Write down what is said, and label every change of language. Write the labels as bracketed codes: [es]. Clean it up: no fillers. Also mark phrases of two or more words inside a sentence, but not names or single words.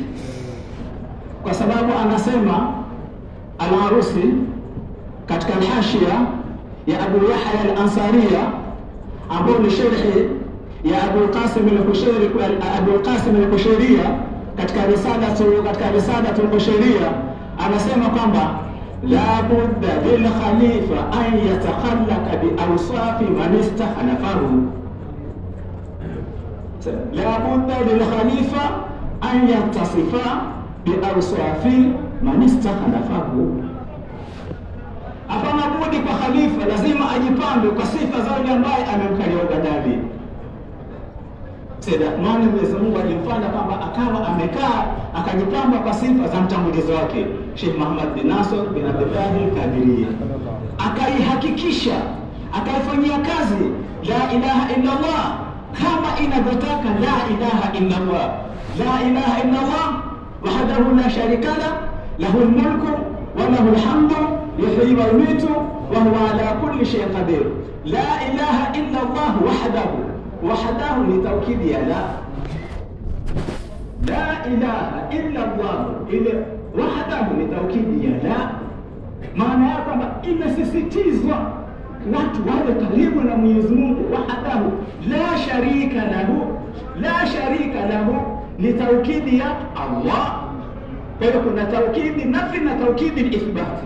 [sw] Kwa sababu anasema Al-Arusi katika al-Hashia ya Abu Yahya al-Ansariya, ambao ni sharhi ya Abu Qasim al-Qushayriya katika risala al-Qushayriya, anasema kwamba [ar] لا بد للخليفة أن يتخلق بأوصاف من استخلفه. لا بد للخليفة أن يتصف بأوصاف من استخلفه. [sw] Hapana budi kwa khalifa, lazima ajipambe kwa sifa za yule ambaye amemkalia ubadali. Said Athmani Mwenyezi Mungu alimfanya kwamba akawa amekaa akajipamba kwa sifa za mtangulizi wake Sheikh Muhammad bin Nasr bin Abdullah al-Qadiri, akaihakikisha, akaifanyia kazi [ar] لا إله إلا الله [sw] kama inavyotaka [ar] لا إله إلا الله. لا إله إلا الله وحده لا شريك له الملك وله الحمد يحيي ويميت وهو على كل شيء قدير. لا إله إلا الله وحده [sw] ni taukidi ya [ar] لا إله إلا الله, [sw] ile wahdahu ni taukidi ya la. Maana yake kwamba imesisitizwa watu wawe karibu na Mwenyezi Mungu. [ar] وحده لا شريك له [sw] ni taukidi ya [ar] Allah. [sw] Kwa hiyo kuna taukidi nafi na taukidi ithbati.